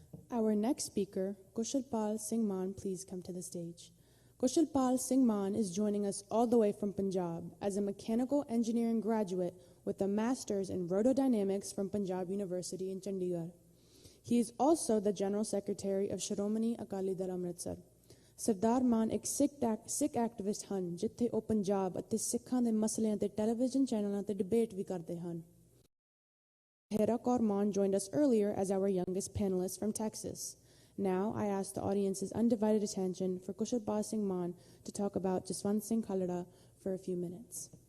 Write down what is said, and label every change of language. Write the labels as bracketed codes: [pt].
[en] Our next speaker, Kushal Singh Man, please come to the stage. Kushal Singh Man is joining us all the way from Punjab as a mechanical engineering graduate with a master's in rotodynamics from Punjab University in Chandigarh. He is also the General Secretary of Shiromani Akali Dal Amritsar. [pa] Sardar Man ਇੱਕ ਸਿੱਖ activist ਹਨ ਜਿੱਥੇ ਉਹ ਪੰਜਾਬ ਅਤੇ ਸਿੱਖਾਂ ਦੇ ਮਸਲਿਆਂ ਤੇ television ਚੈਨਲਾਂ ਤੇ ਡਿਬੇਟ ਵੀ ਕਰਦੇ ਹਨ. [en] Hera Korman joined us earlier as our youngest panelist from Texas. Now I ask the audience's undivided attention for Kushal Singh Man to talk about Jaswant Singh Khalra for a few minutes.